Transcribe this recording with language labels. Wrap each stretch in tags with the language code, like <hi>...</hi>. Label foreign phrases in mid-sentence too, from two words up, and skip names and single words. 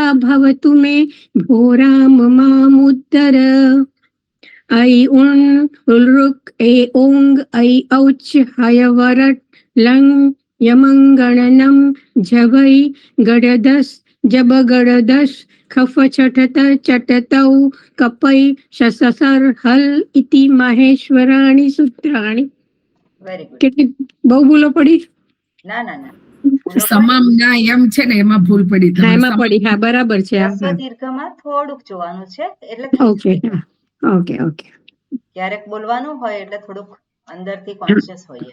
<sa>भवतु मे भो राम मामुद्धर ऐ उन् उल्रुक् ऐ ओङ् ऐ औच् हयवरट् लङ् यमङ्गणनं झवै गडदस् जबगडदस् खफ छठत चटतौ कपै शससर हल इति माहेश्वराणि सूत्राणि.</sa> <gu>કેટલી બહુ ભૂલો પડી? ના ના ના, સમામ ના એમ છે ને એમાં ભૂલ પડી. હા એમાં પડી. હા બરાબર છે. દીર્ઘમાં થોડુંક જોવાનું છે એટલે</gu> <en>okay okay okay.</en> <gu>ક્યારેક બોલવાનું હોય એટલે થોડુંક અંદરથી કોન્શિયસ હોઈએ.</gu>